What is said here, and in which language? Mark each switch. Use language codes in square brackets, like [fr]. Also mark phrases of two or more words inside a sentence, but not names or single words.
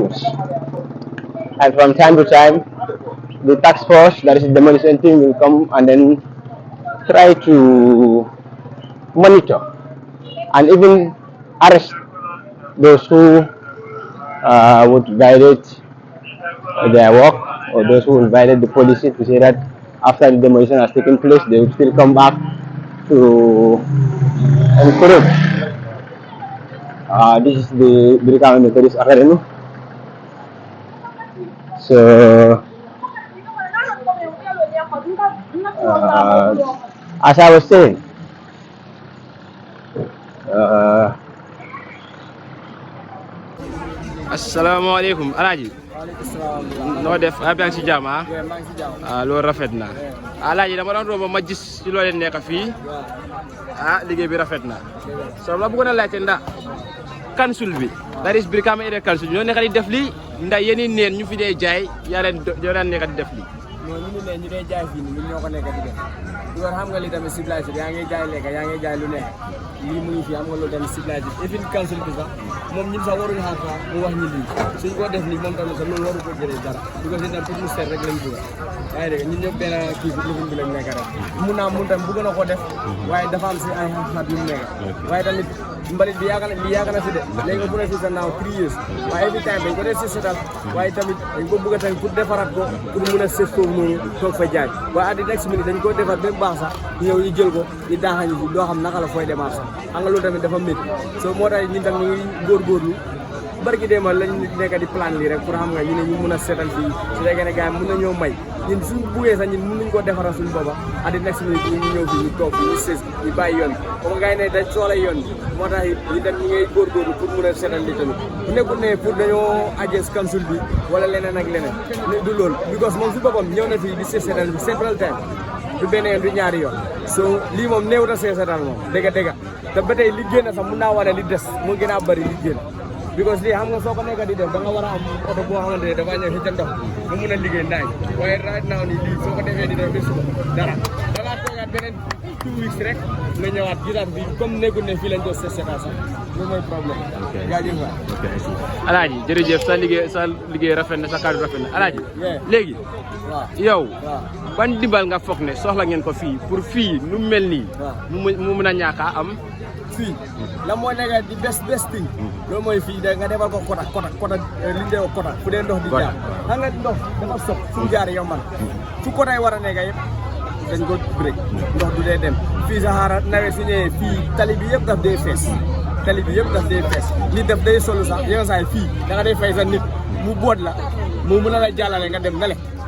[en] And from time to time, the task force, that is the demolition team, will come and then try to monitor and even arrest those who would violate their work, or those who will violate the policy, to say that after the demolition has taken place, they will still come back to encourage. This is the Brikama Methodist Academy. So, as I was saying, [wo] asalaamaaleykum alaaji noo def yaa ngi si jàmm loolu rafet na alaaji dama doon romb ma gis ci loo leen nekk fii liggéey bi rafet na so la bëggoon a laajte ndax council bi [en] that is [wo] Brikama area council ñoo nekk di def lii ndax yéen neen ñu fi dee jaay yaa leen nekk di def lii non ñu ne ñu dee jaay fii ñun ñoo ko nekk di def loolu xam nga li tamit ciblage bi yaa ngi jaay lekk yaa ngi jaay lu nekk lii mu ngi fi am nga loolu tamit ciblage bi even council bi sax moom ñun sax waruñu xaar sax mu wax ñu lii suñ ko def nii moom tamit sax loolu waru ko jëlee dara because itam pour mu seet rek lañ bëgg yaa ngi dégg ñun ñëpp benn kii bi lifin bi lañ nekk rek mun naa mun tam bëgg na ko def waaye dafa am si ay xat yu mu nekk waaye tamit mbalit bi yaakaar na fi de léegi nga bu ne fi sa naaw 3 years waaye [en] every time [wo] dañ ko def si setal waaye tamit dañ ko bëgg tamit pour defaraat ko pour mun a seet foofu noonu toog fa jaay waaye [en] at the next minute [wo] dañ ko defar ba baax sax ñëw ñu jël ko ñu daaxañu fi doo xam naka la fooy démarche sax xam nga loolu tamit dafa métti so moo tax ñun tam ñu ngi góorgóorlu barki déema lañ nekk di plan lii rek pour xam nga ñu ne ñu mun a seetal fii su fekkee ne gars yi mun na ñoo may ñun suñu buggee sax ñun mun nañu koo defaral suñu boppa [en] at the next minute [wo] ñu ñëw fii ñu toog fii ñu sës ñu bàyyi yoon bi comme gars yi ne dañ soxla yoon bi moo tax ñu dem ñu ngay góorgóorlu pour mun a seetal li tamit bu nekkul ne pour dañoo ajes council bi wala leneen ak leneen ne du loolu because moom si boppam ñëw na fii di seetal bi [en] several time [wo] du benn yoon du ñaari yoon so lii moom néew ta seetal moom dëgg te ba tey li génn sax mun naa wane li des moo gën a bëri li génn because lii xam nga soo ko nekk di def da nga war a am oto boo xamante ne dafa ñëw si ca ndox nga mun a liggéey ndaay waaye [en] right now [wo] ni lii soo ko defee di def ba suba dara da ngaa toogaat beneen 2 weeks rek nga ñëwaat gisaat bi comme nekkul ne fii lañ doon seetal sax loolu mooy problème jaajëf waay alaaji jërëjëf sa liggéey rafet na sa kàddu rafet na alaaji léegi yow ban dimbal nga foog ne soxla ngeen ko fii pour fii nu mel nii mu mun a ñàkk a am fii la moo nekk di [en] best thing [wo] loolu mooy fii da nga defal ko kota li ñu dee kota fu dee ndox di jaar xam nga ndox dafa sob fu mu jaar yow man fu kota yi war a nekk yëpp dañ ko break ndox du dee dem fii Sahara nawet si ñëwee fii tali bi yëpp daf dee fees nit daf day solu sax yow saay fii da nga day fay sa nit mu boot la mu mën a la jàllale nga dem na le